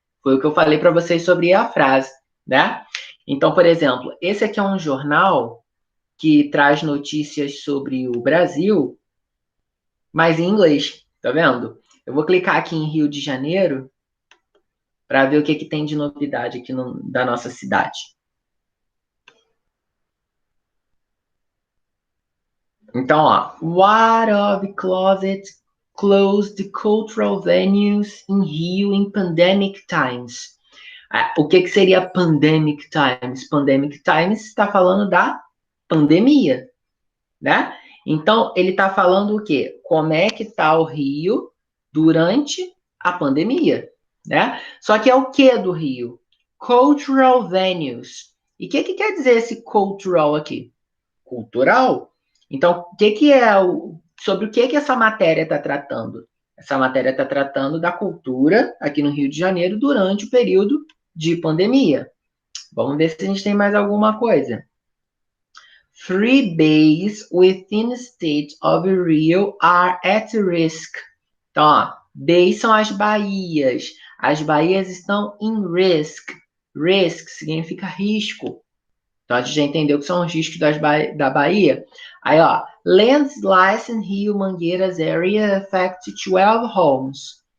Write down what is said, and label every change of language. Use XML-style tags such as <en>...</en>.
<pt>Foi o que eu falei para vocês sobre a frase, né? Então, por exemplo, esse aqui é um jornal que traz notícias sobre o Brasil, mas em inglês, tá vendo? Eu vou clicar aqui em Rio de Janeiro para ver o que tem de novidade aqui da nossa cidade. Então, ó,</pt> <en>what of closed cultural venues in Rio in pandemic times?</en> <pt>O que seria</pt> <en>pandemic times?</en> <pt>Pandemic times está falando da pandemia, né? Então, ele está falando o quê? Como é que está o Rio durante a pandemia, né? Só que é o que do Rio?</pt> <en>Cultural venues.</en> <pt>E o que quer dizer esse cultural aqui? Cultural. Então, sobre o que essa matéria está tratando? Essa matéria está tratando da cultura aqui no Rio de Janeiro durante o período de pandemia. Vamos ver se a gente tem mais alguma coisa.</pt> <en>Free bays within the state of Rio are at risk.</en> <pt>Então, ó, bays são as baías. As baías estão em risk. Risk significa risco. Então, a gente já entendeu que são os riscos da Bahia. Aí, ó,</pt> <en>landslides in Rio Mangueiras area affect 12 homes.</en>